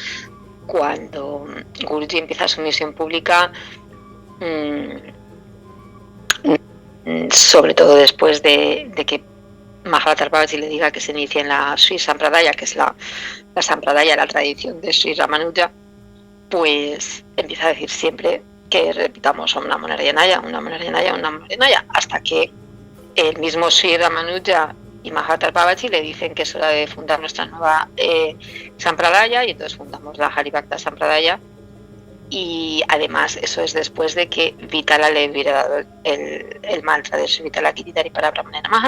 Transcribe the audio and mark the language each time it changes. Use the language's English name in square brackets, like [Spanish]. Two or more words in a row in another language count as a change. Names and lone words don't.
[Spanish] Cuando Gurdjieff empieza su misión pública, sobre todo después de que Mahatma Babaji le diga que se inicie en la Sri Sampradaya, que es la Sampradaya, la tradición de Sri Ramanuja, pues empieza a decir siempre que repitamos [Sanskrit] Om Namo Narayana, Om Namo Narayana, Om Namo Narayana, [Spanish] hasta que el mismo Sri Ramanuja y Mahatma Babaji le dicen que es hora de fundar nuestra nueva Sampradaya, y entonces fundamos la Haribhakta Sampradaya. Y además eso es después de que Vitala le hubiera dado el mantra de [Sanskrit] Sri Vitala Kiritari para Brahmane Namaha.